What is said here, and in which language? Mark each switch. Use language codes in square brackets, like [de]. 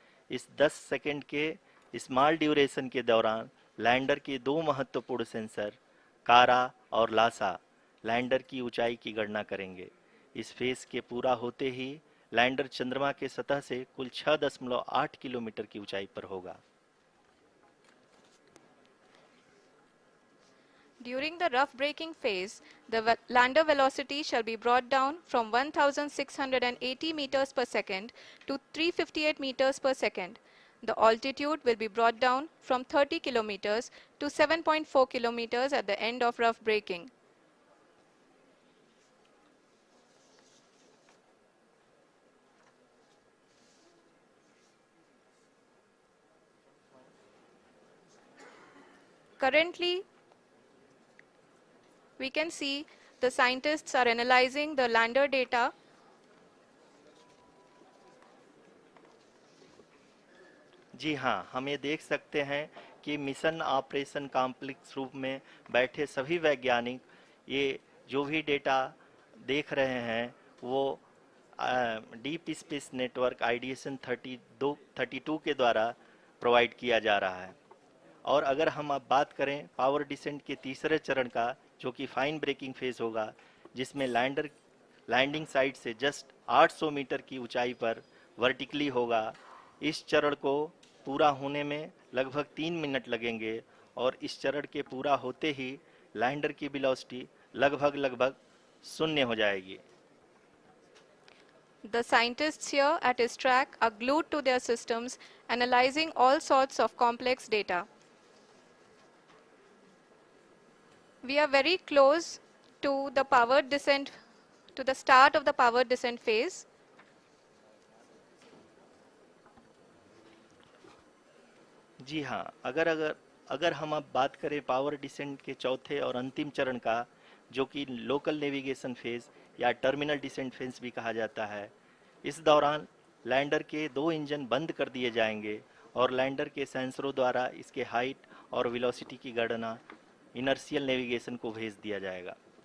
[hi] इस 10 सेकंड के small duration के दौरान लैंडर के 2 महत्वपूर्ण सेंसर कारा और लासा लैंडर की ऊंचाई की गणना करेंगे। इस फेज के पूरा होते ही लैंडर चंद्रमा के सतह से कुल 6.8 किलोमीटर की ऊंचाई पर होगा। [en] During the rough braking phase, the lander velocity shall be brought down from 1680 meters per second to 358 meters per second. The altitude will be brought down from 30 kilometers to 7.4 kilometers at the end of rough braking. Currently, we can see the scientists are analyzing the lander data. [hi] जी हाँ, हम ये देख सकते हैं कि mission operation complex रूप में बैठे सभी वैज्ञानिक ये जो भी डेटा देख रहे हैं वो डीप स्पेस नेटवर्क आईडीएसएन 32 के द्वारा प्रोवाइड किया जा रहा है। और अगर हम अब बात करें पावर डिसेंट के तीसरे चरण का, जो कि फाइन ब्रेकिंग फेज होगा, जिसमें लैंडिंग साइट से जस्ट 800 मीटर की ऊंचाई पर वर्टिकली होगा। इस चरण को पूरा होने में लगभग 3 मिनट लगेंगे और इस चरण के पूरा होते ही लैंडर की वेलोसिटी लगभग शून्य हो जाएगी। [en] The scientists here at ISTRAC are glued to their systems, analyzing all sorts of complex data. We are very close to the powered descent, to the start of the powered descent phase. [hi] जी हाँ, अगर हम अब बात करें power descent के चौथे और अंतिम चरण का, जो कि लोकल नेविगेशन फेज या टर्मिनल डिसेंट फेज भी कहा जाता है, इस दौरान लैंडर के 2 इंजन बंद कर दिए जाएंगे और लैंडर के सेंसरों द्वारा इसके हाइट और वेलोसिटी की गणना इनर्शियल नेविगेशन को भेज दिया जाएगा।